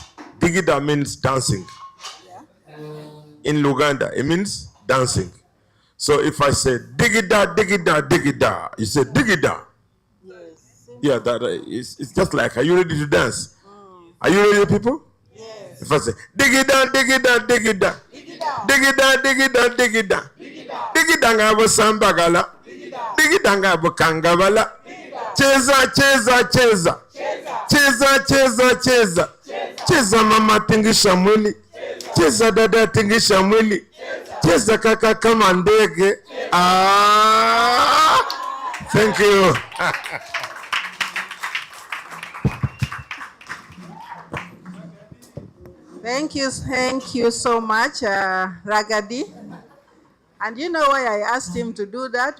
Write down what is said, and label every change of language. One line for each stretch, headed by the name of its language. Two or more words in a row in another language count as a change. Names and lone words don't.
English: Digida means dancing. In Luganda, it means dancing. So if I say digida, digida, digida, you say digida. Yes. Yeah, it's just like, are you ready to dance? Are you ready, people? Yes. If I say
Ganda: digida, digida, digida, digida, digida, digida, digida ngabo sambagala, digida ngabo kangabala,
Swahili: cheza, cheza, cheza, cheza, cheza, cheza, cheza mama tingisha mwili, cheza dada tingisha mwili, cheza kaka kama ndege.
English: Thank you. Thank you so much, Ragadi. And you know why I asked him to do that?